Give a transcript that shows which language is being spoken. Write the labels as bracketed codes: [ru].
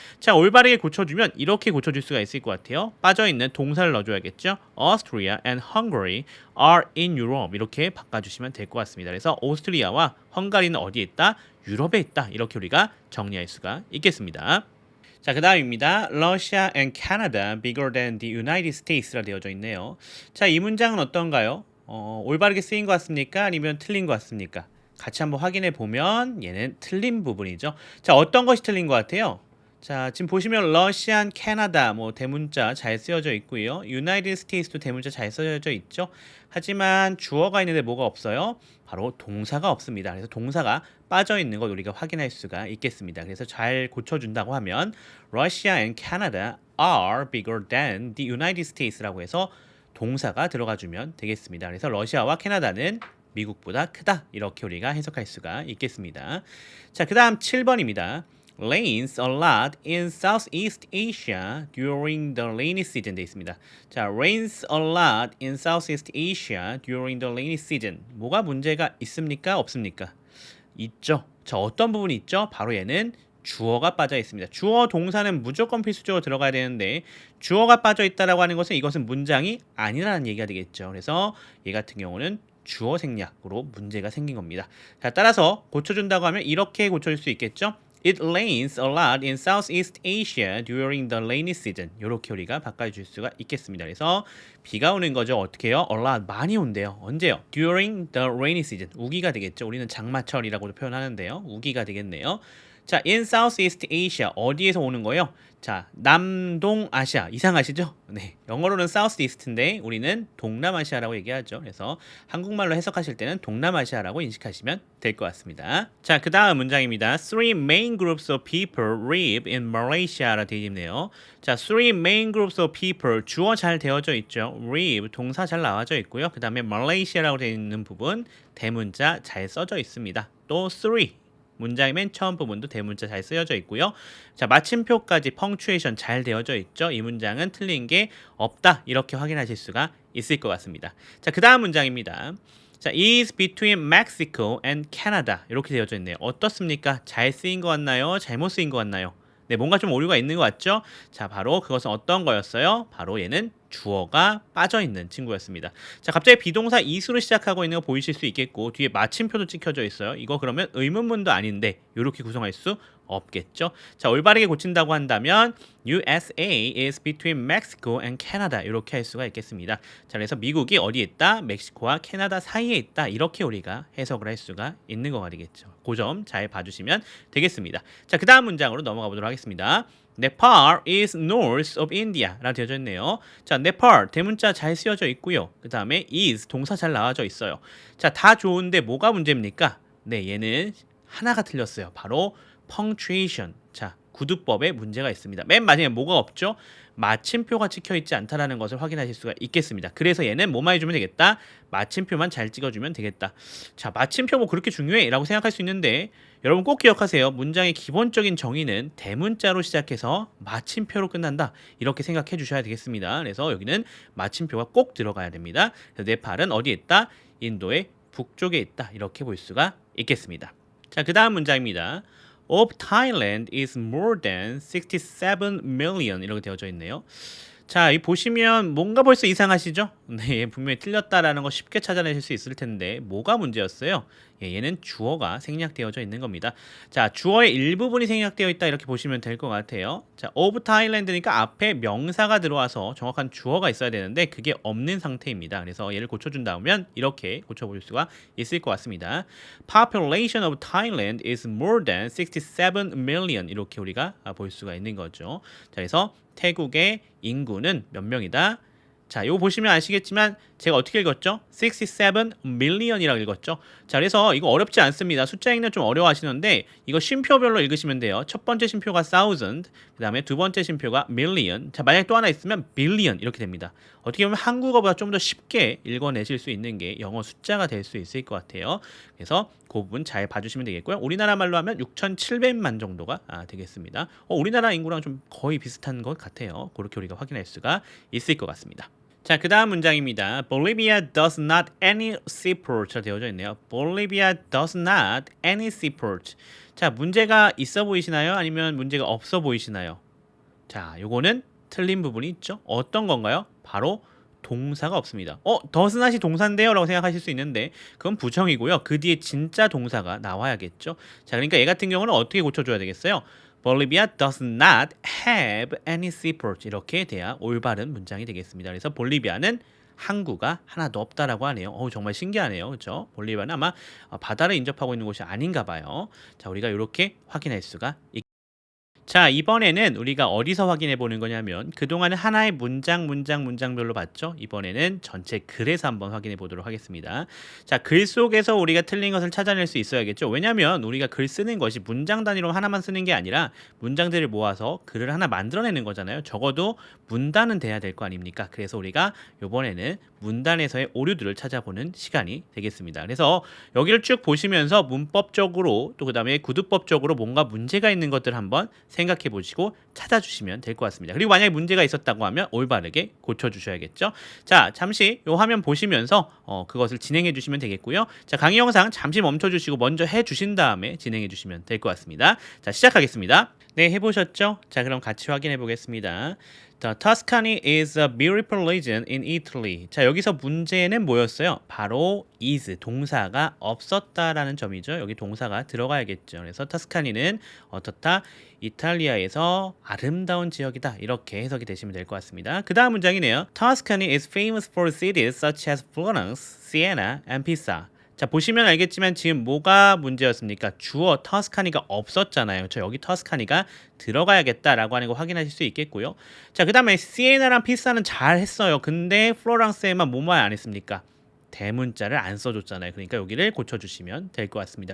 [ko] 자, 올바르게 고쳐주면 이렇게 고쳐줄 수가 있을 것 같아요. 빠져있는 동사를 넣어줘야겠죠. [en] Austria and Hungary are in Europe [ko] 이렇게 바꿔주시면 될 것 같습니다. 그래서 오스트리아와 헝가리는 어디에 있다? 유럽에 있다. 이렇게 우리가 정리할 수가 있겠습니다. 자, 그 다음입니다. [en] Russia and Canada bigger than the United States라 [ko] 되어져 있네요. 자, 이 문장은 어떤가요? 올바르게 쓰인 것 같습니까? 아니면 틀린 것 같습니까? 같이 한번 확인해 보면 얘는 틀린 부분이죠. 자, 어떤 것이 틀린 것 같아요? 자, 지금 보시면 러시안, 캐나다 뭐 대문자 잘 쓰여져 있고요. 유나이티드 스테이트도 대문자 잘 쓰여져 있죠. 하지만 주어가 있는데 뭐가 없어요? 바로 동사가 없습니다. 그래서 동사가 빠져 있는 걸 우리가 확인할 수가 있겠습니다. 그래서 잘 고쳐준다고 하면 [en] Russia and Canada are bigger than the United States [ko] 라고 해서 동사가 들어가 주면 되겠습니다. 그래서 러시아와 캐나다는 미국보다 크다. 이렇게 우리가 해석할 수가 있겠습니다. 자, 그다음 7번입니다. [en] Rains a lot in Southeast Asia during the rainy season [ko] 돼 있습니다. [en] 자, rains a lot in Southeast Asia during the rainy season. [ko] 뭐가 문제가 있습니까? 없습니까? 있죠. 자, 어떤 부분이 있죠? 바로 얘는 주어가 빠져 있습니다. 주어 동사는 무조건 필수적으로 들어가야 되는데 주어가 빠져 있다라고 하는 것은 이것은 문장이 아니라는 얘기가 되겠죠. 그래서 얘 같은 경우는 주어 생략으로 문제가 생긴 겁니다. 자, 따라서 고쳐준다고 하면 이렇게 고쳐줄 수 있겠죠. [en] It rains a lot in Southeast Asia during the rainy season. [ko] 이렇게 우리가 바꿔줄 수가 있겠습니다. 그래서 비가 오는 거죠. 어떻게 해요? A lot 많이 온대요. 언제요? [en] During the rainy season. [ko] 우기가 되겠죠. 우리는 장마철이라고도 표현하는데요. 우기가 되겠네요. 자, [en] in Southeast Asia [ko] 어디에서 오는 거예요? 자, 남동아시아 이상하시죠? 네, 영어로는 Southeast인데 우리는 동남아시아라고 얘기하죠. 그래서 한국말로 해석하실 때는 동남아시아라고 인식하시면 될 것 같습니다. 자, 그 다음 문장입니다. [en] Three main groups of people live in Malaysia라 [ko] 되어 있네요. 자, [en] three main groups of people [ko] 주어 잘 되어져 있죠. live 동사 잘 나와져 있고요. 그 다음에 Malaysia라고 되어 있는 부분 대문자 잘 써져 있습니다. 또 three 문장의 맨 처음 부분도 대문자 잘 쓰여져 있고요. 자, 마침표까지 펑추에이션 잘 되어져 있죠. 이 문장은 틀린 게 없다. 이렇게 확인하실 수가 있을 것 같습니다. 자, 그 다음 문장입니다. [en] 자, is between Mexico and Canada [ko] 이렇게 되어져 있네요. 어떻습니까? 잘 쓰인 것 같나요? 잘못 쓰인 것 같나요? 네, 뭔가 좀 오류가 있는 것 같죠? 자, 바로 그것은 어떤 거였어요? 바로 얘는 주어가 빠져있는 친구였습니다. 자, 갑자기 비동사 is로 시작하고 있는 거 보이실 수 있겠고 뒤에 마침표도 찍혀져 있어요. 이거 그러면 의문문도 아닌데 이렇게 구성할 수 없겠죠. 자, 올바르게 고친다고 한다면 [en] USA is between Mexico and Canada [ko] 이렇게 할 수가 있겠습니다. 자, 그래서 미국이 어디에 있다? 멕시코와 캐나다 사이에 있다. 이렇게 우리가 해석을 할 수가 있는 거가 되겠죠. 그 점 잘 봐주시면 되겠습니다. 자, 그 다음 문장으로 넘어가 보도록 하겠습니다. [en] Nepal is north of India [ko] 라고 되어져 있네요. 자, Nepal 대문자 잘 쓰여져 있고요. 그 다음에 is 동사 잘 나와져 있어요. 자, 다 좋은데 뭐가 문제입니까? 네, 얘는 하나가 틀렸어요. 바로 punctuation. 자, 구두법에 문제가 있습니다. 맨 마지막에 뭐가 없죠? 마침표가 찍혀 있지 않다라는 것을 확인하실 수가 있겠습니다. 그래서 얘는 뭐만 해주면 되겠다? 마침표만 잘 찍어주면 되겠다. 자, 마침표 뭐 그렇게 중요해? 라고 생각할 수 있는데 여러분 꼭 기억하세요. 문장의 기본적인 정의는 대문자로 시작해서 마침표로 끝난다. 이렇게 생각해 주셔야 되겠습니다. 그래서 여기는 마침표가 꼭 들어가야 됩니다. 그래서 네팔은 어디에 있다? 인도의 북쪽에 있다. 이렇게 볼 수가 있겠습니다. 자, 그 다음 문장입니다. [en] of Thailand is more than 67 million [ko] 이렇게 되어져 있네요. 자, 이 보시면 뭔가 벌써 이상하시죠? 네, 분명히 틀렸다라는 거 쉽게 찾아내실 수 있을 텐데 뭐가 문제였어요? 예, 얘는 주어가 생략되어져 있는 겁니다. 자, 주어의 일부분이 생략되어 있다 이렇게 보시면 될 것 같아요. 자, of Thailand니까 앞에 명사가 들어와서 정확한 주어가 있어야 되는데 그게 없는 상태입니다. 그래서 얘를 고쳐준다면 이렇게 고쳐볼 수가 있을 것 같습니다. [en] Population of Thailand is more than 67 million [ko] 이렇게 우리가 볼 수가 있는 거죠. 자, 그래서 태국의 인구는 몇 명이다? 자, 이거 보시면 아시겠지만 제가 어떻게 읽었죠? 67 million이라고 읽었죠. 자, 그래서 이거 어렵지 않습니다. 숫자 읽는 좀 어려워하시는데 이거 쉼표별로 읽으시면 돼요. 첫 번째 쉼표가 thousand, 그 다음에 두 번째 쉼표가 million. 자, 만약에 또 하나 있으면 billion 이렇게 됩니다. 어떻게 보면 한국어보다 좀 더 쉽게 읽어내실 수 있는 게 영어 숫자가 될 수 있을 것 같아요. 그래서 그 부분 잘 봐주시면 되겠고요. 우리나라 말로 하면 6,700만 정도가 되겠습니다. 우리나라 인구랑 좀 거의 비슷한 것 같아요. 그렇게 우리가 확인할 수가 있을 것 같습니다. 자, 그 다음 문장입니다. [en] Bolivia does not any seaport [ko] 되어져 있네요. [en] Bolivia does not any seaport. [ko] 자, 문제가 있어 보이시나요? 아니면 문제가 없어 보이시나요? 자, 요거는 틀린 부분이 있죠. 어떤 건가요? 바로 동사가 없습니다. does not이 동사인데요? 라고 생각하실 수 있는데 그건 부정이고요. 그 뒤에 진짜 동사가 나와야겠죠. 자, 그러니까 얘 같은 경우는 어떻게 고쳐줘야 되겠어요? [en] Bolivia does not have any seaport [ko] 이렇게 돼야 올바른 문장이 되겠습니다. 그래서 볼리비아는 항구가 하나도 없다라고 하네요. 정말 신기하네요. 그렇죠? 볼리비아는 아마 바다를 인접하고 있는 곳이 아닌가 봐요. 자, 우리가 이렇게 확인할 수가 있습니다. 자, 이번에는 우리가 어디서 확인해 보는 거냐면 그동안은 하나의 문장별로 봤죠. 이번에는 전체 글에서 한번 확인해 보도록 하겠습니다. 자, 글 속에서 우리가 틀린 것을 찾아낼 수 있어야겠죠. 왜냐하면 우리가 글 쓰는 것이 문장 단위로 하나만 쓰는 게 아니라 문장들을 모아서 글을 하나 만들어내는 거잖아요. 적어도 문단은 돼야 될 거 아닙니까? 그래서 우리가 이번에는 문단에서의 오류들을 찾아보는 시간이 되겠습니다. 그래서 여기를 쭉 보시면서 문법적으로 또 그다음에 구두법적으로 뭔가 문제가 있는 것들 한번 생각해 보시고 찾아주시면 될 것 같습니다. 그리고 만약에 문제가 있었다고 하면 올바르게 고쳐주셔야겠죠. 자, 잠시 요 화면 보시면서 그것을 진행해 주시면 되겠고요. 자, 강의 영상 잠시 멈춰주시고 먼저 해주신 다음에 진행해 주시면 될 것 같습니다. 자, 시작하겠습니다. 네, 해보셨죠? 자, 그럼 같이 확인해 보겠습니다. [en] The Tuscany is a beautiful region in Italy. [ko] 자, 여기서 문제는 뭐였어요? 바로 is, 동사가 없었다라는 점이죠. 여기 동사가 들어가야겠죠. 그래서 터스카니는 어떻다? 이탈리아에서 아름다운 지역이다. 이렇게 해석이 되시면 될 것 같습니다. 그 다음 문장이네요. [en] Tuscany is famous for cities such as Florence, Siena, and Pisa. [ko] 자, 보시면 알겠지만 지금 뭐가 문제였습니까? 주어 터스카니가 없었잖아요. 저 여기 터스카니가 들어가야겠다라고 하는 거 확인하실 수 있겠고요. 자, 그 다음에 시에나랑 피사는 잘 했어요. 근데 플로랑스에만 뭐만 안 했습니까? 대문자를 안 써줬잖아요. 그러니까 여기를 고쳐주시면 될 것 같습니다.